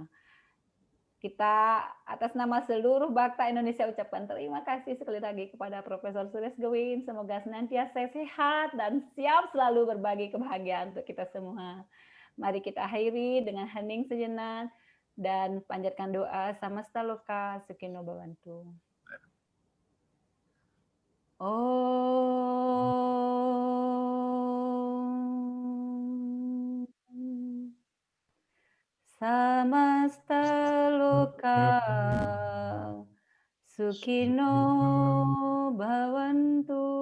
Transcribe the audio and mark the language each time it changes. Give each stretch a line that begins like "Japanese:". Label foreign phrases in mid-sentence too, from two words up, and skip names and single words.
Indonesian: Kita atas nama seluruh Bakta Indonesia ucapkan terima kasih sekali lagi kepada Profesor Suresh Gowin. Semoga senantiasa sehat dan siap selalu berbagi kebahagiaan untuk kita semua. Mari kita akhiri dengan hening sejenak dan panjatkan doa
Sanskrit: समस्त लोक सुखिनो भवन्तु. ॐ समस्त लोक सुखिनो भवन्तु.